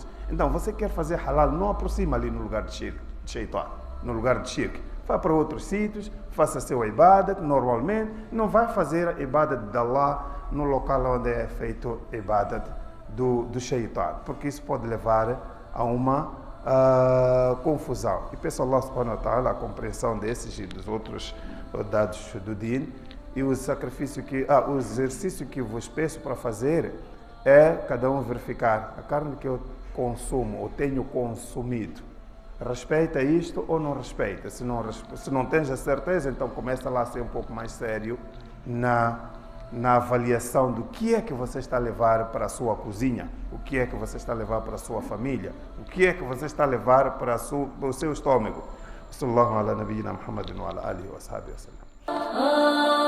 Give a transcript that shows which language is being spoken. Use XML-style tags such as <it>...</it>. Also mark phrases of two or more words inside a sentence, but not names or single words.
<pt>Então, você quer fazer halal, não aproxima ali no lugar de shaitan, no lugar de shirk. Vá para outros sítios, faça seu ibadat normalmente, não vai fazer a ibadat de Allah no local onde é feito a ibadat do shaitan, porque isso pode levar a uma confusão. E peço a Allah</pt> <ar>سبحانه وتعالى</ar> <pt>a compreensão desses e dos outros dados do din. E o exercício que vos peço para fazer é cada um verificar a carne que eu consumo ou tenho consumido. Respeita isto ou não respeita? Se não tens a certeza, então começa lá a ser um pouco mais sério na avaliação do que é que você está a levar para a sua cozinha, o que é que você está a levar para a sua família, o que é que você está a levar para o seu estômago.</pt> <ar>صلى الله على نبينا محمد وعلى آله وصحبه وسلم.</ar>